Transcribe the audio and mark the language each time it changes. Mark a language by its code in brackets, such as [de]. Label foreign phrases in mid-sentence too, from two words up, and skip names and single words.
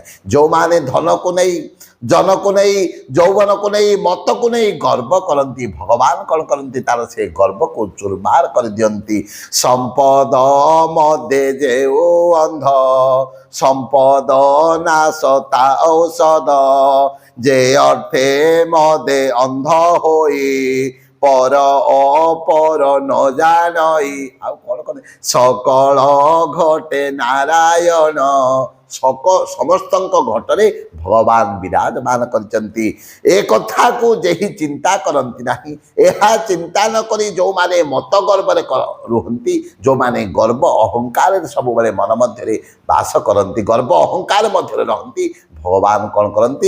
[or] ଯେଉଁମାନେ ଧନକୁ ନେଇ, ଜନକୁ ନେଇ, ଯୌବନକୁ ନେଇ, ମତକୁ ନେଇ ଗର୍ବ କରନ୍ତି, ଭଗବାନ କ'ଣ କରନ୍ତି? ତାର ସେ ଗର୍ବକୁ ଚୁରମାର କରିଦିଅନ୍ତି। ସମ୍ପଦ ମଦେ ଯେଉ ଅନ୍ଧ ସମ୍ପଦ ନାଶ ତା ଔଷଧ ଯେ ଅର୍ଥେ ମଦେ ଅନ୍ଧ ହୋଇ ପର ଅପର ନ ଜାଣଇ। ଆଉ କ'ଣ କରେ? ସକଳ ଘଟେ ନାରାୟଣ। ସମସ୍ତଙ୍କ ଘଟରେ ଭଗବାନ ବିରାଜମାନ କରିଛନ୍ତି। ଏ କଥାକୁ ଯେହି ଚିନ୍ତା କରନ୍ତି ନାହିଁ, ଏହା ଚିନ୍ତା ନ କରି ଯେଉଁମାନେ ମତ ଗର୍ବରେ ରୁହନ୍ତି, ଯେଉଁମାନେ ଗର୍ବ ଅହଙ୍କାରରେ ସବୁବେଳେ ମନ ମଧ୍ୟରେ ବାସ କରନ୍ତି, ଗର୍ବ ଅହଙ୍କାର ମଧ୍ୟରେ ରହନ୍ତି, ଭଗବାନ କ'ଣ କରନ୍ତି?